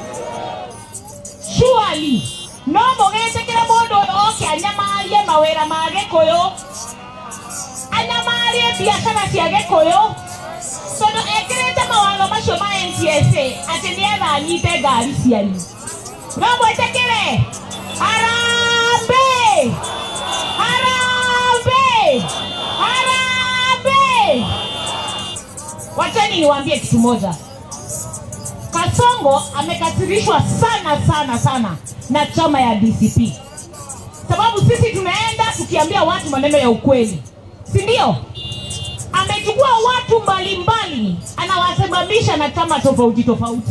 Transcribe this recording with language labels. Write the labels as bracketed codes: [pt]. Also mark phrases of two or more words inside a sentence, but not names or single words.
[ki] surely no mugetekere mundu oke anyamarie mawira ma Gikuyu anyamarie biashara cia Gikuyu sono ekirete mawatho macio ma NTSA ati nietha anyite ngari cianyu no mwetekere harambe harambe harambe. [sw] Wacheni niwaambie kitu moja. Kasongo amekasirishwa sana na chama ya DCP. Sababu sisi tunaenda tukiambia watu maneno ya ukweli. Si ndio? Amechukua watu mbalimbali anawasimamisha na chama tofauti.